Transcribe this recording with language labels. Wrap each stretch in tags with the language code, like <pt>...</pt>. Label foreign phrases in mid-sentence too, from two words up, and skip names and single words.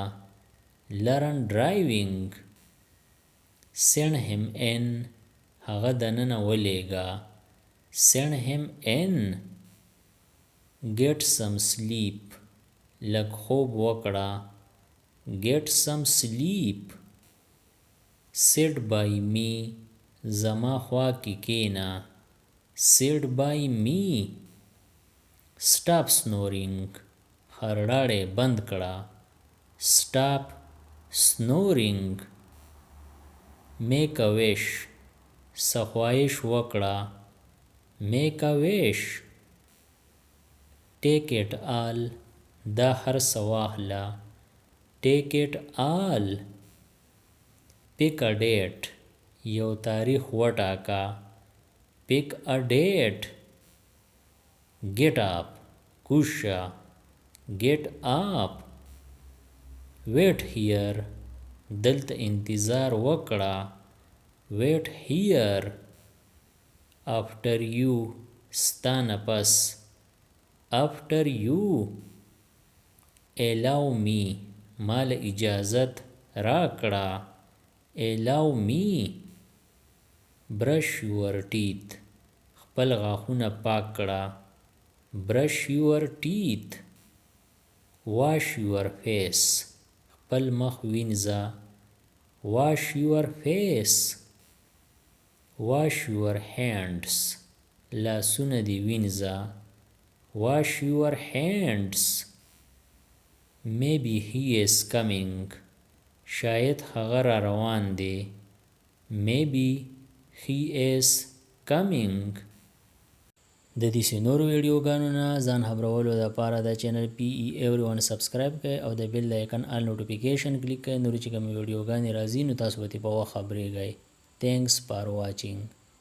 <en>learn driving. send him in.</en> <ps>هغه دننه ولیږه.</ps> <en>send him in. get some sleep.</en> <ps>لږ خوب وکړه.</ps> <en>get some sleep. sit by me.</en> <ps>زما خوا کې کېنه.</ps> <en>sit by me. stop snoring.</en> <ps>خرړاړې بند کړه.</ps> <en>stop snoring. make a wish.</en> <ps>څه خواهش وکړه.</ps> <en>make a wish. take it all.</en> <ps>دا هر څه واخله.</ps> <en>take it all. pick a date.</en> <ps>یو تاریخ وټاکه.</ps> <en>pick a date. get up. کوشه. get up. wait here.</en> <ps>دلته انتظار وکړه.</ps> <en>wait here. after you.</en> <ps>ستا نه پس.</ps> <en>after you. allow me.</en> <ps>مال اجازت راکړه.</ps> <en>allow me. brush your teeth.</en> <ps>خپل غاښونه پاک کړه.</ps> <en>brush your teeth. wash your face.</en> <ps>خپل مخ وینځه.</ps> <en>wash your face. wash your hands.</en> <ps>لاسونه دې وینځه.</ps> <en>wash your hands. maybe he is coming.</en> <ps>شاید هغه را روان دی.</ps> <en>maybe he is coming.</en> <ps>د دې نورو ویډیوګانو نه ځان خبرولو لپاره د چینل پی ای ایوریون سبسکرایب کړئ او د</ps> <en>bell icon all notification</en> <ps>کلیک کړئ. نور چې کوم ویډیوګانې راځي نو تاسو به په وخت خبرېږئ.</ps> <en>thanks for watching.</en>